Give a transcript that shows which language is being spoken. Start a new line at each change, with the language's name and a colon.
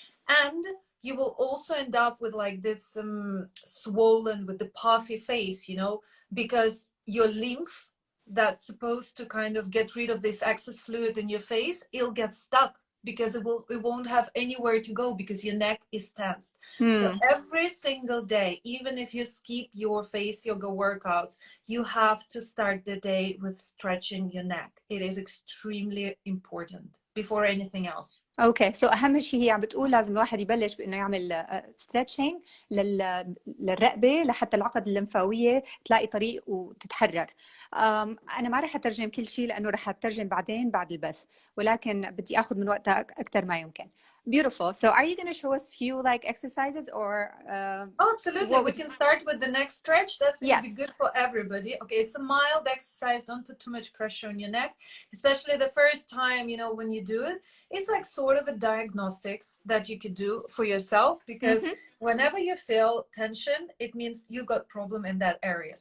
English: And you will also end up with like this swollen with the puffy face, because your lymph that's supposed to kind of get rid of this excess fluid in your face, it'll get stuck because it won't have anywhere to go because your neck is tensed. So every single day, even if you skip your face yoga workouts, you have to start the day with stretching your neck. It is extremely important before anything else.
Arabic: اوكي سو اهم شيء هي عم بتقول لازم الواحد يبلش بانه يعمل ستريتشنج للرقبه لحتى العقد الليمفاويه تلاقي طريق وتتحرر. انا ما رح اترجم كل شيء لانه رح اترجم بعدين بعد البث، ولكن بدي اخذ من وقتك اكثر ما يمكن.
English: Beautiful. So are you going to show us few like exercises or absolutely. We can start with the neck stretch. That's going to be good for everybody. Okay, it's a mild exercise. Don't put too much pressure on your neck, especially the first time, when you do it. It's like sort of a diagnostics that you could do for yourself because whenever you feel tension, it means you got problem in that area.